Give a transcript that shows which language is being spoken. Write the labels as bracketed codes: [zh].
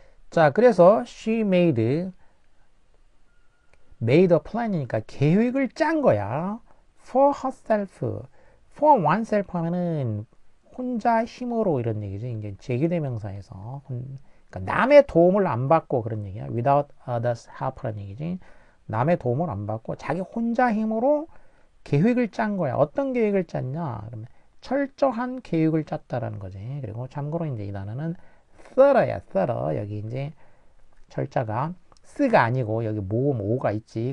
[ko] 자, 그래서 [en] she made a plan [ko] 이니까 계획을 짠 거야. [en] for herself, for oneself [ko] 하면은 혼자 힘으로 이런 얘기죠. 이제 제기대명사에서 그러니까 남의 도움을 안 받고 그런 얘기야. [en] without others help라는 얘기지. [ko] 남의 도움을 안 받고 자기 혼자 힘으로 계획을 짠 거야. 어떤 계획을 짰냐? 그러면 철저한 계획을 짰다라는 거지. 그리고 참고로 이제 이 단어는 thorough야. [en] thorough. [ko] 여기 이제 철자가 쓰가 아니고 여기 모음 오가 있지.